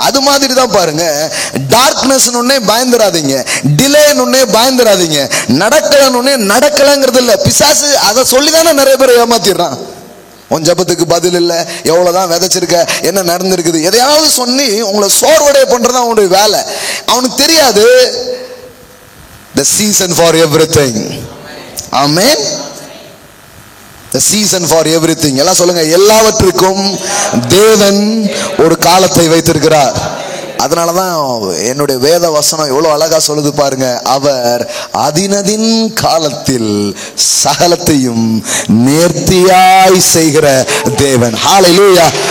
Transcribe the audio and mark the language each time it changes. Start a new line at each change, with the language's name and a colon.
Tamil: அது மாதிரி தான் பாருங்க, டார்க்னஸ் ஒன்னே பயந்துராதீங்க, டிலே ஒன்னே பயந்துராதீங்க, நடக்கலன்னு நடக்கலங்கிறது இல்ல. பிசாசு அதை சொல்லிதானே நிறைய பேர் ஏமாத்திடுறான். உன் ஜபத்துக்கு பதில் இல்லை, எவ்வளவுதான் விதைச்சிருக்க, என்ன நடந்திருக்குது, எதையாவது சொல்லி உங்களை சோர்வடைய பண்றதா அவனுடைய வேலை. அவனுக்கு தெரியாது
English: the season for everything.
Tamil: Amen.
English: the season for everything.
Tamil: எல்லாம் சொல்லுங்க, எல்லாவற்றுக்கும் தேவன் ஒரு காலத்தை வைத்திருக்கிறார். அதனாலதான் என்னுடைய வேத வசனம் எவ்வளவு அழகா சொல்லுது பாருங்க, அவர் அதினதின் காலத்தில் சகலத்தையும் நேர்த்தியாய் செய்கிற தேவன். ஹல்லேலூயா.